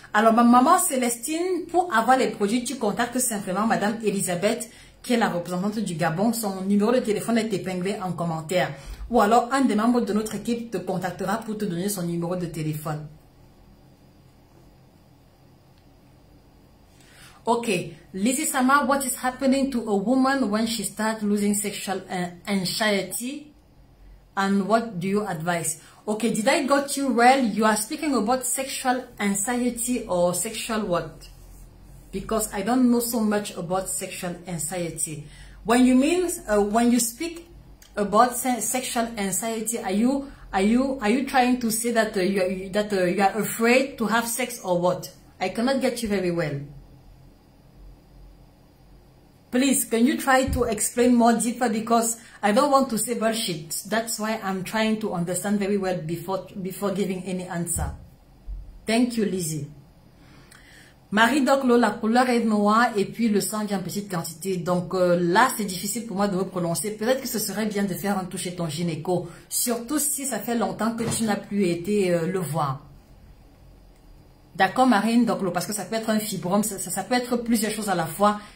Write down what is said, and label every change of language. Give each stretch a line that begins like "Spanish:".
French: Alors, ma maman Célestine, pour avoir les produits, tu contactes simplement Madame Elisabeth, qui est la représentante du Gabon. Son numéro de téléphone est épinglé en commentaire. Ou alors, un des membres de notre équipe te contactera pour te donner son numéro de téléphone.
English: Okay, Lizzie Sama, what is happening to a woman when she starts losing sexual anxiety? And what do you advise? Okay, did I got you well? You are speaking about sexual anxiety or sexual what? Because I don't know so much about sexual anxiety. When you mean, when you speak about sexual anxiety, are you trying to say that you are afraid to have sex or what? I cannot get you very well. Please, can you try to explain more deeper, because I don't want to say bullshit. That's why I'm trying to understand very well before giving any answer. Thank you, Lizzie.
French: Marie Doclo, la couleur est noire et puis le sang vient en petite quantité. Donc là, c'est difficile pour moi de me prononcer. Peut-être que ce serait bien de faire un tour chez ton gynéco. Surtout si ça fait longtemps que tu n'as plus été le voir. D'accord, Marine Doclo, parce que ça peut être un fibrome, ça peut être plusieurs choses à la fois.